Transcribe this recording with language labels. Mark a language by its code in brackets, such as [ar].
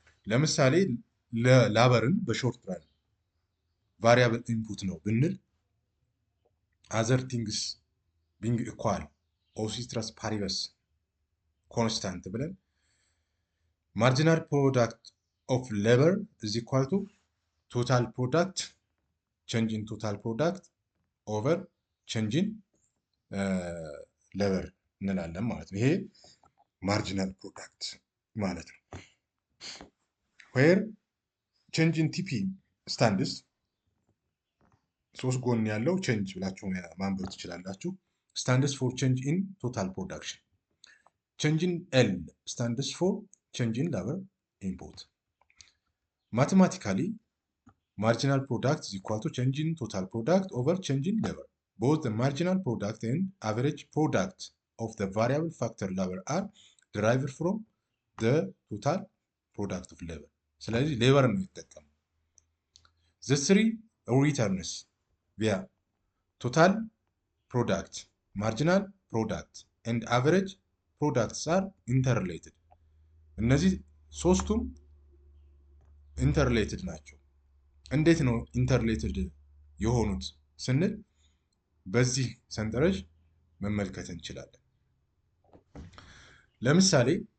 [am] ለምሳሌ [en] ለላበርን በሾርት ራን ቫሪያብል ኢንፑት [am] ነው ብንል [en] other things being equal or ceteris paribus constant [am] ብለን [en] marginal product of labor is equal to total product change in total product over change in labor [am] እንላለን ማለት ነው። ይሄ ማርጂናል ፕሮዳክት ማለት ነው። [en] ዌር ቼንጅ ኢን ቲፒ ስታንድስ [am] ሶስት ጎን ያለው [en] ቼንጅ [am] ብላችሁ ማንበብ ትችላላችሁ። [en] ስታንድስ ፎር ቼንጅ ኢን ቶታል ፕሮዳክሽን። ቼንጅ ኢን ኤል ስታንድስ ፎር ቼንጅ ኢን ሌበር ኢንፑት። ማቴማቲካሊ marginal product is equal to change in total product over change in labor. Both the marginal product and average product of the variable factor labor are derived from the total product of labor. [am] ስለዚህ ሌበር ነው የሚጠቀመው። [en] the three returns via total product, marginal product and average products are interrelated. [am] እነዚህ ሶስቱም ኢንተርሌትድ ናቸው። እንዴት ነው ኢንተርሌትድ የሆኑት ስንል በዚህ ሰንጠረዥ መመልከት እንችላለን። ለምሳሌ